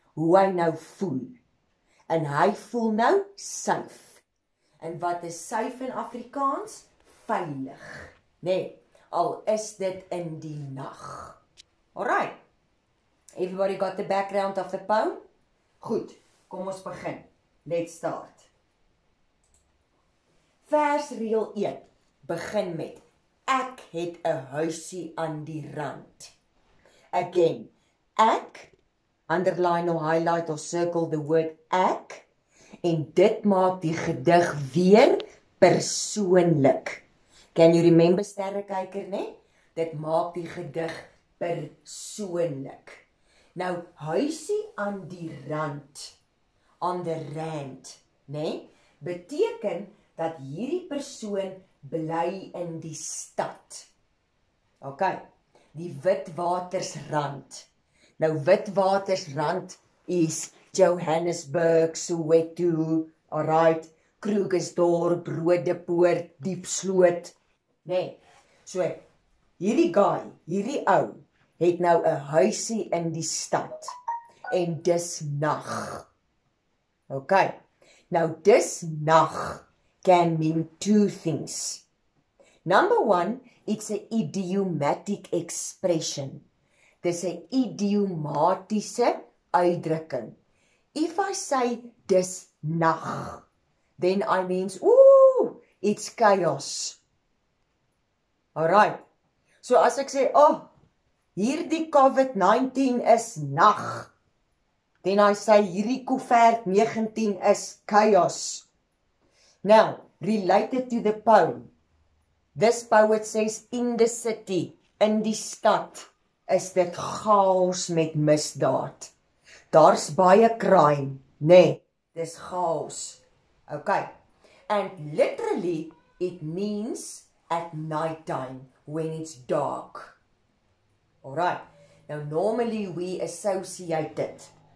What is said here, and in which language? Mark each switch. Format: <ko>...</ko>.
<af>Hoe hy nou voel. En hy voel nou safe. En wat is safe in Afrikaans? Veilig. Nee, al is dit in die nag. Alright.</af> <en>Everybody got the background of the poem?</en> <af>Goed, kom ons begin.</af> <en>Let's start.</en> <af>Versreël 1 begin met ek het 'n huisie aan die rand. Again, ek,</af> <en>underline or highlight or circle the word</en> <af>ek, en dit maak die gedig weer persoonlik.</af> <en>Can you remember</en> <af>sterrekyker, né? Dit maak die gedig persoonlik. Nou, huisie aan die rand,</af> <en>on the rand,</en> <af>né? Beteken dat hierdie persoon bly in die stad. OK, die Witwatersrand. Nou, Witwatersrand is Johannesburg, Soweto, alright, Krugersdorp, Rodepoort, Diepsloot, nee. So, hierdie guy, hierdie ou, het nou 'n huisie in die stad, en dis nag.</af> <en>OK,</en> <af>nou dis nag</af> <en>can mean two things. Number 1, it's an idiomatic expression.</en> <af>Dis 'n idiomatiese uitdrukking.</af> <en>If I say</en> <af>dis nag,</af> <en>then I means, ooh, it's chaos. Alright.</en> <af>So as ek sê, oh, hierdie COVID-19 is nag,</af> <en>then I say</en> <af>hierdie COVID-19 is chaos.</af> <en>Now, related to the poem, this poet says in the city,</en> <af>in die stad, is dit chaos met misdaad. Daar's baie crime, nee, dis chaos.</af> <en>Okay, and literally it means at night time when it's dark. Alright, now normally we associate it.</en>